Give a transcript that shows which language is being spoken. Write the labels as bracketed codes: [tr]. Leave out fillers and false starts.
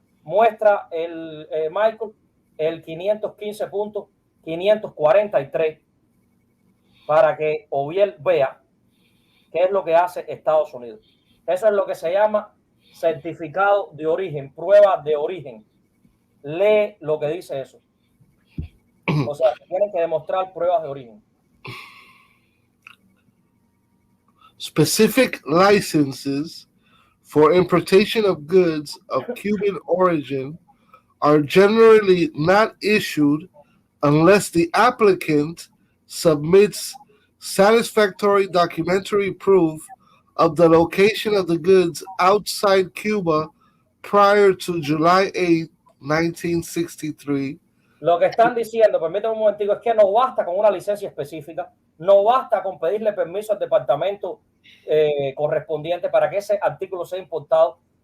[es] Muestra Michael el 515.543 para que Oviel vea qué es lo que hace Estados Unidos. Eso es lo que se llama certificado de origen, prueba de origen. Lee lo que dice eso. O sea, tienen que demostrar pruebas de origen. [en] Specific licenses for importation of goods of Cuban origin are generally not issued unless the applicant submits satisfactory documentary proof of the location of the goods outside Cuba prior to July 8, 1963. [es] Lo que están diciendo, permítame un momentico, es que no basta con una licencia específica, no basta con pedirle permiso al departamento correspondiente para que ese artículo sea importado.